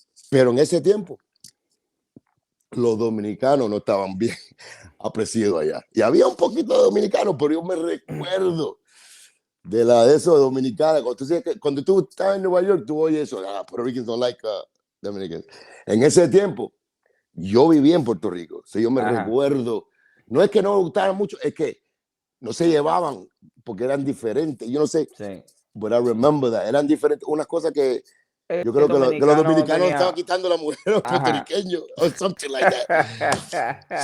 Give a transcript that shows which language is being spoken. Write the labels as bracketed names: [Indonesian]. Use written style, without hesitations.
[Spanish] Pero en ese tiempo, los dominicanos no estaban bien apreciados allá. Y había un poquito de dominicanos, pero yo me recuerdo de eso de dominicana. Cuando tú estás en Nueva York, tú oyes eso. [English] Puerto Ricans don't like Dominicans. [Spanish] En ese tiempo, yo vivía en Puerto Rico. So yo me recuerdo. No es que no me gustaran mucho, es que no se llevaban porque eran diferentes. Yo no sé. Sí. But I remember that. Eran diferentes. Unas cosas que yo creo que los dominicanos estaban quitando la mujer a los puertorriqueños or something like that.